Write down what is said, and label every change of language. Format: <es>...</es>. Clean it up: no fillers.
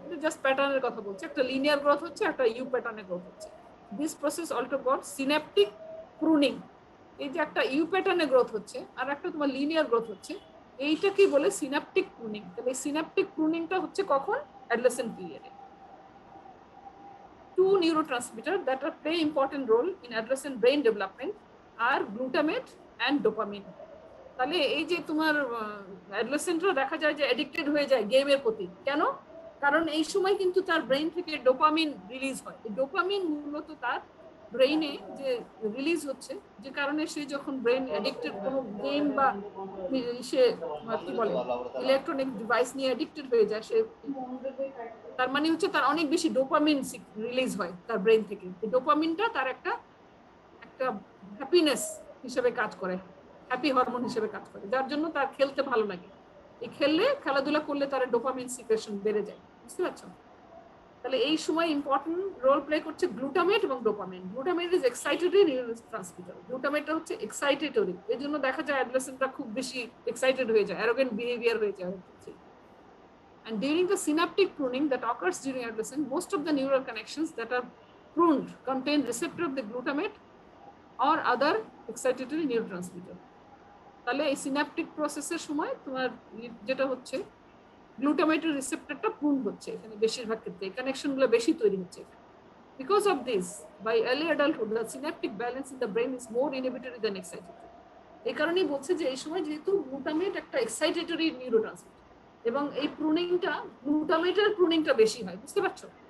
<bn>এটা জাস্ট প্যাটার্নের কথা বলছে, একটা লিনিয়ার গ্রোথ হচ্ছে, একটা ইউ প্যাটার্নে গ্রোথ হচ্ছে।</bn> <en>This process also called synaptic pruning.</en> <bn>এই যে একটা ইউ প্যাটার্নে গ্রোথ হচ্ছে আর একটা তোমার লিনিয়ার গ্রোথ হচ্ছে, এইটাকে বলে সিন্যাপটিক প্রুনিং। তাহলে এই সিন্যাপটিক প্রুনিংটা হচ্ছে কখন? অ্যাডোলেসেন্ট পিরিয়ডে।</bn> <en>Two neurotransmitters that play important role in adolescent brain development are glutamate and dopamine.</en> <bn>তাহলে এই যে তোমার অ্যাডোলেসেন্টরা দেখা যায় যে অ্যাডিক্টেড হয়ে যায় গেমের প্রতি, কেন? কারণ এই সময় কিন্তু তার ব্রেইন থেকে ডোপামিন রিলিজ হয়। এই ডোপামিন মূলত তার ব্রেইনে যে রিলিজ হচ্ছে, যে কারণে সে যখন ব্রেইন অ্যাডিক্টেড কোনো গেম বা সে কি বলে ইলেকট্রনিক ডিভাইস নিয়ে অ্যাডিক্টেড হয়ে যায়, সে তার মানে হচ্ছে তার অনেক বেশি ডোপামিন রিলিজ হয় তার ব্রেইন থেকে। এই ডোপামিনটা তার একটা হ্যাপিনেস হিসেবে কাজ করে, হ্যাপি হরমোন হিসেবে কাজ করে, যার জন্য তার খেলতে ভালো লাগে। এই খেলাধুলা করলে তার ডোপামিন সিক্রেশন বেড়ে যায়, বুঝতে পারছো? তাহলে এই সময় ইম্পর্টেন্ট রোল প্লে করছে গ্লুটামেট এবং dopamine.</bn> <en>Glutamate is excitatory neurotransmitter.</en> <bn>গ্লুটামেটটা হচ্ছে এক্সাইটেটরি, এই জন্য দেখা যায় অ্যাডোলেসেন্টরা খুব বেশি এক্সাইটেড হয়ে যায়, অ্যারোগেন্ট বিহেভিয়ার হয়ে যায়।</bn> <en>And during the synaptic pruning that occurs during adolescence, most of the neural connections that are pruned contain receptor of the glutamate or other excitatory neurotransmitter.</en> <bn>তাহলে এই সিনাপটিক প্রসেসের সময় তোমার যেটা হচ্ছে গ্লুটামেটের রিসেপ্টরটা প্রুন হচ্ছে এখানে বেশিরভাগ ক্ষেত্রে, এই কানেকশনগুলো বেশি তৈরি হচ্ছে।</bn> <en>Because of this by early adulthood the synaptic balance in the brain is more inhibitory than excitatory.</en> <bn>এই কারণেই বলছে যে এই সময় যেহেতু গ্লুটামেট একটা এক্সাইটেটরি নিউরোট্রান্সমিটার এবং এই প্রুনিংটা গ্লুটামেটের প্রুনিংটা বেশি হয়, বুঝতে পারছো?</bn>